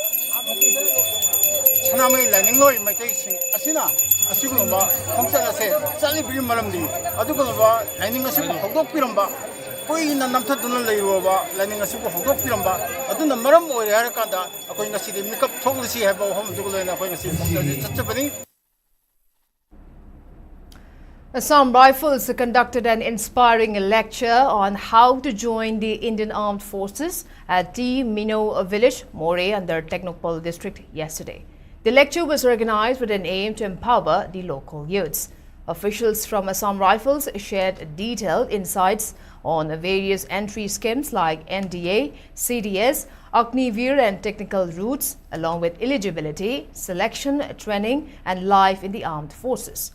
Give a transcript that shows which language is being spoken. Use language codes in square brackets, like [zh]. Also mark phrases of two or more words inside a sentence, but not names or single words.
[mni] ꯁꯅꯥꯃꯍꯤ ꯂꯥꯏꯅꯤꯡꯂꯣꯏ ꯃꯩꯇꯩꯁꯤꯡ ꯑꯁꯤꯅ ꯑꯁꯤꯒꯨꯝꯂꯕ ꯈꯣꯡꯆꯠ ꯑꯁꯦ ꯆꯠꯂꯤꯕꯒꯤ ꯃꯔꯝꯗꯤ ꯑꯗꯨꯒꯨꯝꯂꯕ ꯂꯥꯏꯅꯤꯡ ꯑꯁꯤꯕꯨ ꯍꯧꯗꯣꯛꯄꯤꯔꯝꯕ ꯀꯨꯏꯅ ꯅꯝꯊꯗꯨꯅ ꯂꯩꯔꯨꯔꯕ ꯂꯥꯏꯅꯤꯡ ꯑꯁꯤꯕꯨ ꯍꯧꯗꯣꯛꯄꯤꯔꯝꯕ ꯑꯗꯨꯅ ꯃꯔꯝ ꯑꯣꯏꯔꯦ ꯍꯥꯏꯔꯀꯥꯟꯗ ꯑꯩꯈꯣꯏ ꯉꯁꯤꯗꯤ ꯃꯤꯀꯞ ꯊꯣꯛꯂꯁꯤ ꯍꯥꯏꯕ ꯋꯥꯐꯝ ꯑꯗꯨꯒ ꯂꯣꯏꯅ ꯑꯩꯈꯣꯏ ꯉꯁꯤ ꯈꯣꯡꯆꯠ ꯆꯠꯆꯕꯅꯤ. [en] Assam Rifles conducted an inspiring lecture on how to join the Indian Armed Forces at T. Mino village, More, under Technopol district yesterday. The lecture was organized with an aim to empower the local youths. Officials from Assam Rifles shared detailed insights on various entry schemes like NDA, CDS, Agnivir and technical routes, along with eligibility, selection, training and life in the armed forces.